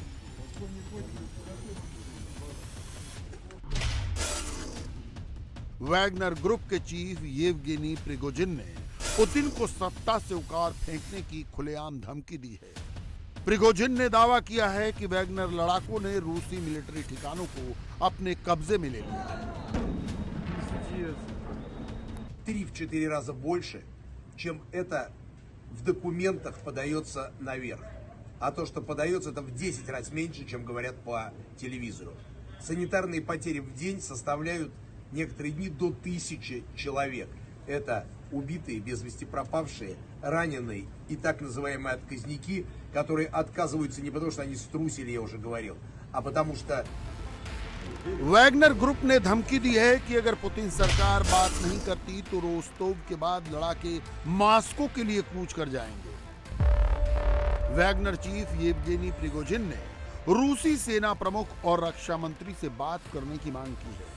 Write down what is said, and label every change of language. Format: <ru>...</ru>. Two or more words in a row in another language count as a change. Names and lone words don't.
<hi>वैगनर ग्रुप के चीफ येवगेनी प्रिगोजिन ने पुतिन को सत्ता से उखाड़ फेंकने की खुलेआम धमकी दी है। प्रिगोजिन ने दावा किया है कि वैगनर लड़ाकों ने रूसी मिलिट्री ठिकानों को अपने कब्जे में ले लिया है।</hi> <ru>3-4 раза больше, чем это в документах подается наверх. А то, что подается, это в 10 раз меньше, чем говорят по телевизору. Санитарные потери в день составляют некоторые дни до 1000 человек. Это убитые, без вести пропавшие, раненые и так называемые отказники, которые отказываются не потому, что они струсили, я уже говорил, а потому что...</ru> <hi>वैगनर ग्रुप ने धमकी दी है कि अगर पुतिन सरकार बात नहीं करती तो रोस्तोव के बाद लड़ाके मॉस्को के लिए कूच कर जाएंगे। वैगनर चीफ येवगेनी प्रिगोजिन ने रूसी सेना प्रमुख और रक्षा मंत्री से बात करने की मांग की है।</hi>